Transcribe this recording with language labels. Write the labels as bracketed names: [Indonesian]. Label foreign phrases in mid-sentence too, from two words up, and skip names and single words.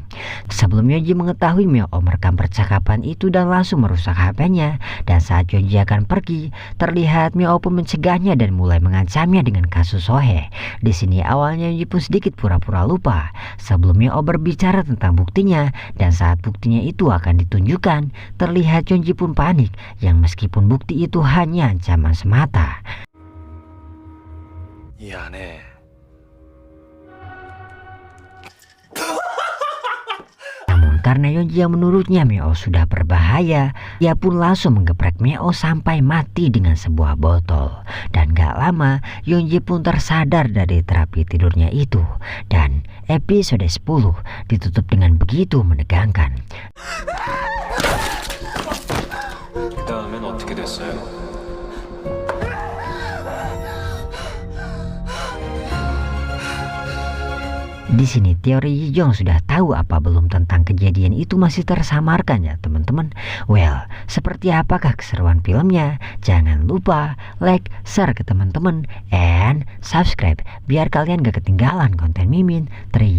[Indonesian] Sebelum Yeonji mengetahui Myo merekam percakapan itu dan langsung merusak HP-nya, dan saat Yeonji akan pergi, terlihat Myo pun mencegahnya dan mulai mengancamnya dengan kasus Sohee. Di sini awalnya Yeonji pun sedikit pura-pura lupa sebelum Myo berbicara tentang buktinya, dan saat buktinya itu akan ditunjukkan, terlihat Yeonji pun panik yang meskipun bukti itu hanya ancaman semata. [Korean] 이 안에 [Indonesian] Namun karena Yeonji yang menurutnya Myo sudah berbahaya, ia pun langsung menggeprek Myo sampai mati dengan sebuah botol. Dan gak lama Yeonji pun tersadar dari terapi tidurnya itu. Dan episode 10 ditutup dengan begitu menegangkan. [Korean] 그다음엔 어떻게 됐어요? [Indonesian] Di sini teori Yijong sudah tahu apa belum tentang kejadian itu masih tersamarkan ya teman-teman. Well, seperti apakah keseruan filmnya? Jangan lupa [English] like, share [Indonesian] ke teman-teman, [English] and subscribe [Indonesian] biar kalian gak ketinggalan konten Mimin.